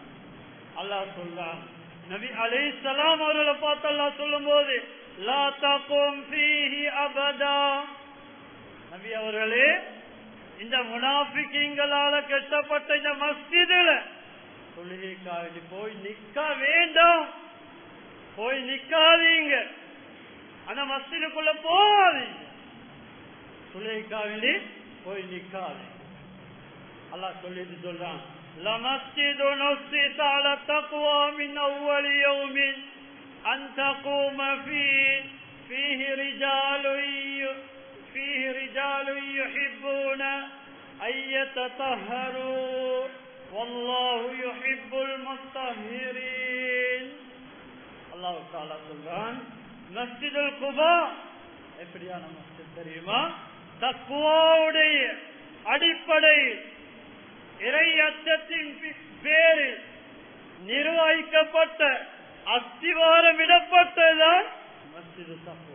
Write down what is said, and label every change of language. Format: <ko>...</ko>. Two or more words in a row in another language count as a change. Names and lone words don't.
<ta>அல்லாஹ் சொல்றான், நபி அலைஹிஸ்ஸலாம் அவர்களை பார்த்து அல்லாஹ் சொல்லும் போது,</ta> <ar>لا تقم فيه أبدا,</ar> <ta>நபி அவர்களே, இந்த முனாஃபிகீன்களால கட்டப்பட்ட இந்த மஸ்ஜிதுல தொழுகைக்காக போய் நிக்க வேண்டாம், போய் நிக்காதீங்க, அந்த மஸ்ஜிதுக்குள்ள போகாதீங்க, தொழுகைக்காக போய் நிக்காதீங்க. அல்லாஹ் சொல்லிட்டு சொல்றான்,</ta> <ar>لمسجد نصت على التقوى من أول يوم أن تقوم فيه رجال يحبون أن يتطهروا والله يحب المطهرين. الله تعالى</ar> <ta>சொல்றான், மஸ்ஜிதுல் குபா எப்படியான மஸ்ஜித் தெரியுமா? தக்வாவுடைய அடிப்படையில், இறை அச்சத்தின் பேரில் நிர்வகிக்கப்பட்ட அஸ்திவாரம் இடப்பட்டதுதான் மஸ்ஜிது தக்வா.</ta>